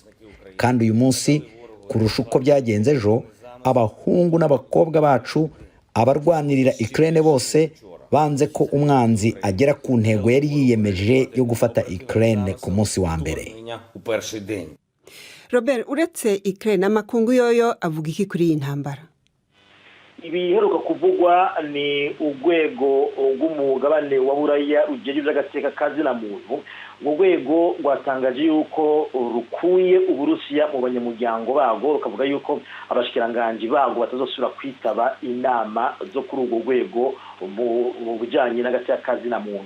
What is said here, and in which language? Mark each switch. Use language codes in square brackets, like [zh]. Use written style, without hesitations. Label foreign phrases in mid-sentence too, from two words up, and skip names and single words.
[rn] Kandi uyu munsi kurusha uko byagenze ejo, abahungu n'abakobwa bacu abarwanirira Ukraine bose banze ko umwanzi agera ku ntego yari yiyemeje yo gufata Ukraine ku munsi wa mbere. Robert, uretse Ukraine amakungu yoyo avuga iki kuri iyi ntambara? Ibiheruka kuvugwa ni urwego rw'umugabane wa Buraya rujeje by'agateka kazina muntu. Urwego rwatangaje yuko rukuye Uburusiya mu banyamuryango bago, rukavuga yuko abashikiranganje bago batazosubira kwitaba inama zo kuri urwo rwego mu bujanye n'agateka kazina muntu.